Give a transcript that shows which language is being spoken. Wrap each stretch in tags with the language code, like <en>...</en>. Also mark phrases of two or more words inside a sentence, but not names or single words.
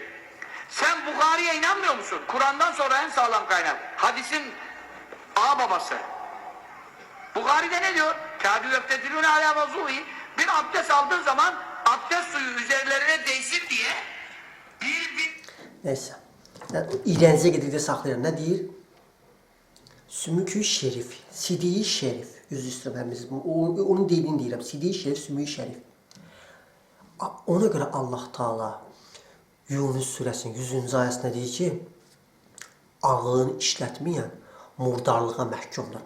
<tr>Sen Bukhari'ye inanmıyor musun? Kur'an'dan sonra en sağlam kaynak. Hadisin ağababası. Bukhari'de ne diyor?</tr> <ar>كادوا يقتتلون على وضوئه.</ar> <tr>Bir abdest aldığın zaman abdest suyu üzerlerine değsin diye bir... Neyse. Yani,</tr> <az>iğrenci gedikdə saxlayır. Nə deyir? Sümükü şerif, sidiyi şerif. Yüz üstürəm, onun deyilini deyirəm. Sidiyi şerif, sümüyü şerif. Ona göre Allah Taala Yunus surəsinin 100-cü ayəsində deyir ki, ağlını işlətməyən murdarlığa məhkumdur.</az>